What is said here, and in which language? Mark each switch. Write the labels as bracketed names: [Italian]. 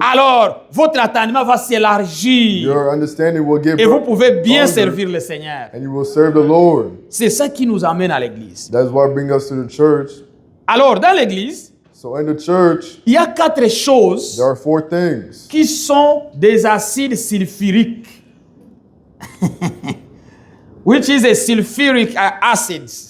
[French] alors votre entendement va s'élargir [English] your understanding will get [French] et vous pouvez bien [English] stronger, [French] servir le Seigneur. [English] and you will serve the Lord. [French] C'est ça qui nous amène à l'église. [English] That's what brings us to the church. [French] Alors, dans l'église, [English] So in the church, [French] il y a 4 choses [English] there are 4 things. [French] qui sont des acides sulfuriques. [English] Which is a sulfuric acid.